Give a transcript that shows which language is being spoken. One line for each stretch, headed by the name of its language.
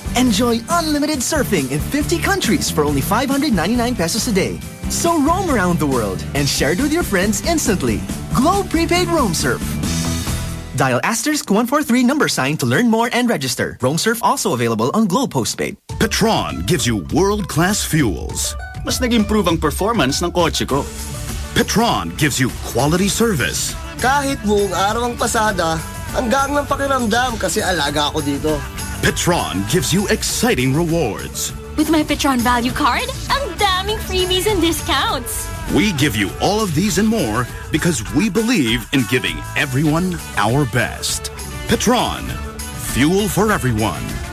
English: Enjoy unlimited surfing in 50 countries for only 599 pesos a day. So roam around the world and share it with your friends instantly. Globe prepaid Roam Surf. Dial *143 number sign to learn more and register. Roam Surf also available on Globe Postpaid. Petron gives you world-class fuels.
Filipino: Mas nag-improve ang performance ng kotse ko.
English: Petron gives you quality service.
Filipino: Kahit buong araw ang pasada, hanggang ng pakiramdam kasi alaga ako dito.
English: Petron gives you exciting rewards. With my Petron Value Card,
Filipino: ang daming
English: freebies and discounts. We give you all of these and more because we believe in giving everyone our best. Petron, fuel for everyone.